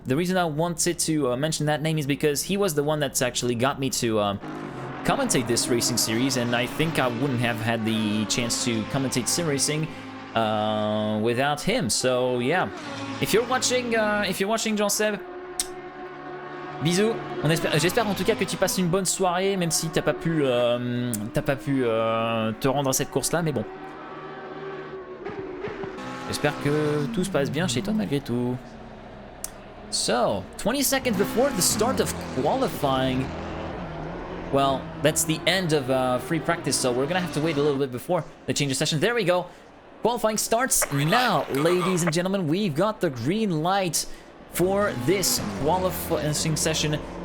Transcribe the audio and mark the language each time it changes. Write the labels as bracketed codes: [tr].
[en] The reason I wanted to mention that name is because he was the one that's actually got me to commentate this racing series, and I think I wouldn't have had the chance to commentate sim racing without him. So yeah, if you're watching Jean-Seb, bisous. [fr] J'espère en tout cas que tu passes une bonne soirée, même si t'as pas pu te rendre à cette course-là, mais bon. J'espère que tout se passe bien chez toi malgré tout. [en] So, 20 seconds before the start of qualifying. Well, that's the end of free practice, so we're gonna have to wait a little bit before the change of session. There we go. Qualifying starts now, ladies and gentlemen. We've got the green light for this qualifying session.